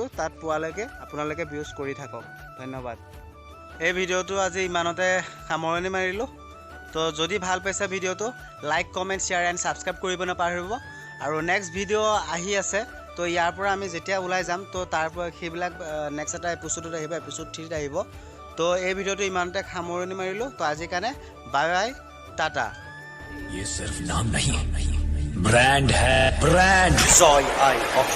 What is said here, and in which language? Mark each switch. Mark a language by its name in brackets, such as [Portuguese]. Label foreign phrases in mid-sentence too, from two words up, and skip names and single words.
[Assamese] তাত পোৱালৈকে আপোনালোকে ভিউজ কৰি থাকক ধন্যবাদ এই ভিডিঅ'টো আজি ইমানতে সামৰণি মাৰিলোঁ তো যদি ভাল পাইছে ভিডিঅ'টো [English] like comment share and subscribe [Assamese] কৰিব নাপাহৰিব আৰু [English] next video' [Assamese] আহি আছে তো ইয়াৰ পৰা আমি যেতিয়া ওলাই যাম তো তাৰ পৰা সেইবিলাক নেক্সট এটা এপিছ'ডত আহিব এপিছ'ড 3ত আহিব তো এই ভিডিঅ'টো ইমানতে সামৰণি মাৰিলোঁ তো আজিৰ কাৰণে [English] bye bye tata [Hindi] ये सिर्फ नाम नहीं ब्रांड है ब्रांड जॉय आई